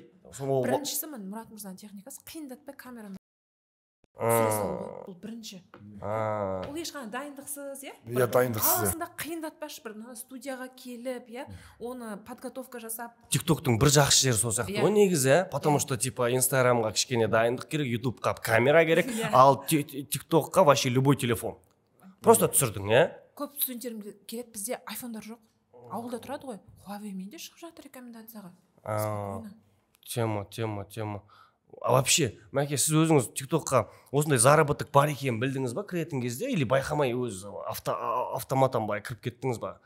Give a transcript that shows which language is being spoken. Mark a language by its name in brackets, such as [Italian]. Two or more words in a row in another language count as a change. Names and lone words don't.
[Kazakh] Біріншісі Мұрат Мырзаның техникасы қиындатпай камераны түсіре салу. Бұл бірінші. Ол ешқандай дайындықсыз, иә? Иә, дайындықсыз. Қаласында қиындатпашы бір студияға келіп, иә, оны подготовка жасап. Тиктоктың бір жақсы жері сол сияқты ғой негізі, [Russian] потому что типа [Kazakh] Инстаграмға кішкене дайындық керек, ютубқа камера керек, ал тиктокқа [Russian] вообще любой телефон. [Kazakh] Просто түсірдің, иә? Көп студенттерім келеді, бізде айфондар жоқ. Ауылда тұрады ғой, Huawei-мен де шығып жатыр рекомендацияға. Тема. [Russian] А вообще, [Kazakh] Мәке, сіз өзіңіз тиктокқа осындай заработок бар екенін білдіңіз ба кіретін кезде, или байқамай өз автоматтан кіріп кеттіңіз ба?